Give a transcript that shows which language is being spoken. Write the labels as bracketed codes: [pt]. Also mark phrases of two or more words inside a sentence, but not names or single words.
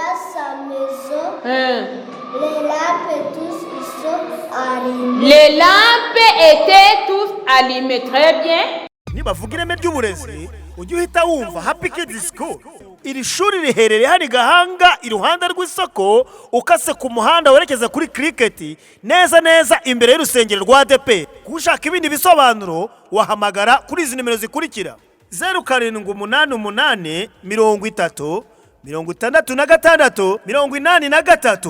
[fr] sa maison, les lampes tous ils sont allumés. Les lampes étaient tous allumées. Très bien. [rw] nibavuga ireme ry'uburezi ujye uhita wumva Happy Kids School. Iri shuri riherereye hano i Gahanga iruhande rw'isoko ukase ku muhanda werekeza kuri Cricket neza neza imbere y'urusengero rwa ADP. Kushaka ibindi bisobanuro wahamagara kuri izi nimero zikurikira: 0788 30 66 83.